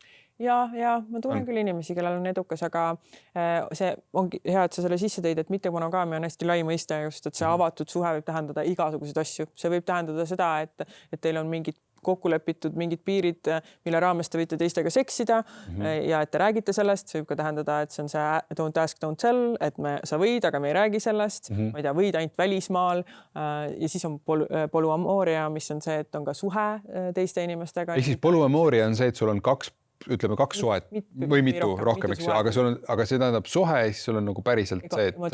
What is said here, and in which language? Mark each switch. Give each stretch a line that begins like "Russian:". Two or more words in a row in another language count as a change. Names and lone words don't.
Estonian: Ja ma tunnen küll inimesi, kellel on edukas, aga see ongi hea, et sa selle sisse tõid, et mitte monogaamia on hästi lai mõiste just, et see avatud suhe võib tähendada igasuguseid asju. See võib tähendada seda, et teil on mingid kokku lepitud mingid piirid, mille raames te võite teistega seksida ja et te räägite sellest. See võib ka tähendada, et see on see
English: don't ask, don't tell,
Estonian: et sa võid, aga me ei räägi sellest. Ma ei tea, võid ainult välismaal. Ja siis on polüamooria, mis on see, et on ka suhe teiste inimestega. Ehk siis polüamooria on see, et sul on kaks suhet või mitu rohkem, eks ju, aga see tähendab suhe, siis sul on nagu päriselt see, et